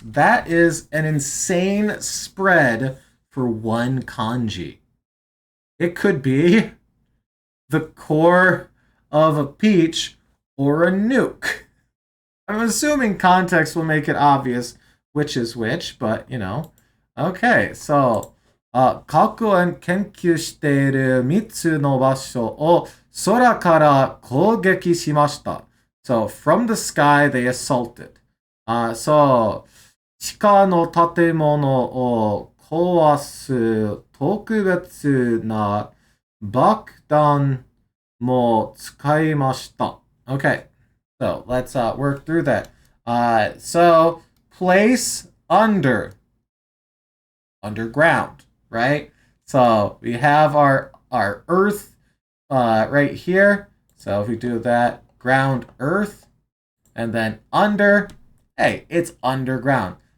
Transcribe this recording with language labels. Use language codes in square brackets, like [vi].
[en] That is an insane spread for one kanji. It could be the core of a peach or a nuke. I'm assuming context will make it obvious which is which, but you know. [ja] Okay, so 過去に研究している3つの場所を空から攻撃しました。 [en] So, from the sky, they assaulted. [ja] So, 地下の建物を壊す特別な爆弾も使いました。 [en] Okay, so let's work through that. So, place under. Underground, right? So we have our earth right here. So if we do that, ground earth, and then under, hey, it's underground.